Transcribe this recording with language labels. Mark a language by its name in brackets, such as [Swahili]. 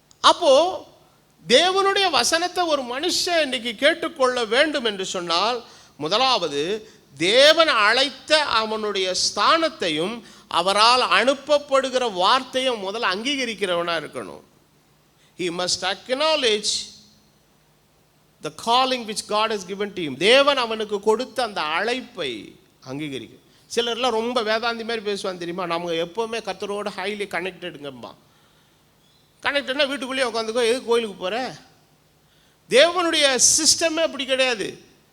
[Tamil] அப்போ தேவனுடைய வசனத்தை ஒரு மனுஷன் இன்னைக்கு கேட்டுக்கொள்ள வேண்டும் என்று சொன்னால், முதலாவது தேவன் அழைத்த அவனுடைய ஸ்தானத்தையும் அவரால் அனுப்பப்படுகிற வார்த்தையை முதல்ல அங்கீகரிக்கிறவனா இருக்கணும். [English] He must acknowledge the calling which God has given to him. [Tamil] தேவன் அவனுக்கு கொடுத்த அந்த அழைப்பை அங்கீகரிக்க. சிலர்லாம் ரொம்ப வேதாந்தி மாதிரி பேசுவான் தெரியுமா, நம்ம எப்போவுமே கர்த்தரோட ஹைலி கனெக்டடுங்கம்மா. கனெக்டட்னா வீட்டுக்குள்ளேயே உட்காந்துக்கோ, எது கோயிலுக்கு போகிற? தேவனுடைய சிஸ்டமே அப்படி கிடையாது.